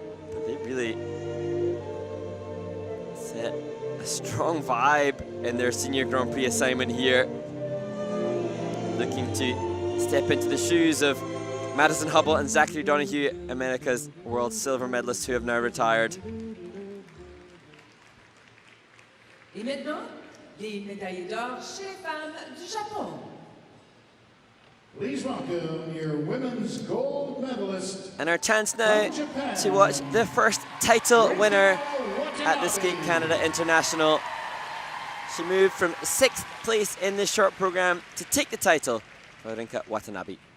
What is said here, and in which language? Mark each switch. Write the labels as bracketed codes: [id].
[en] But they really set a strong vibe in their senior Grand Prix assignment here. Looking to step into the shoes of Madison Hubble and Zachary Donoghue, America's world silver medalists who have now retired. [fr] Et maintenant, les médaillés d'or chez les femmes du Japon. [en] Please welcome your women's gold medalist. And our chance now to watch the first title winner at the Skate Canada International. She moved from 6th place in the short program to take the title for Rinka Watanabe.